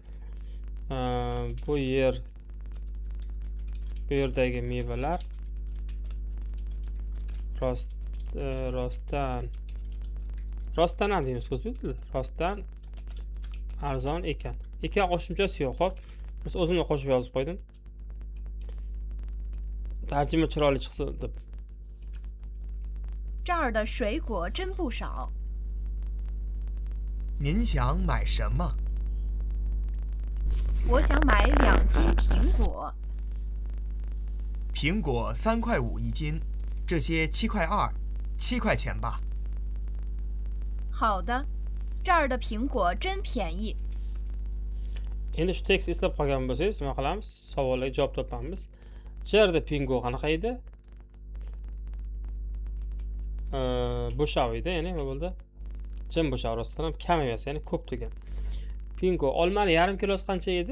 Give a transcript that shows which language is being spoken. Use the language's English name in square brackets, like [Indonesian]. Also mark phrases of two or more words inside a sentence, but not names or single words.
[Uzbek] Bu yerdagi mevalar rostdan ham deymiz o'zbek tilida. Rostdan arzon ekan. Ekan qo'shimchasi yo'q, xo'p. Biz o'zimni qo'shib yozib qo'ydim. Tarjima chiroyli chiqsin deb. [Chinese] 这儿的水果真不少。您想买什么？我想买2斤苹果。苹果3.5块一斤，这些7.2块，7块钱吧。好的，这儿的苹果真便宜。 [Uzbek] Endi shu tekst eslab qolgan bo'lsangiz, nima qilamiz? Savollarga javob topamiz. Jerda pingo qanaqa edi? Bo'shaq edi, ya'ni nima bo'ldi? Jim bo'shaq rostdan ham kam emas, ya'ni ko'p degan. Pingo olmani yarim kilosi qancha edi?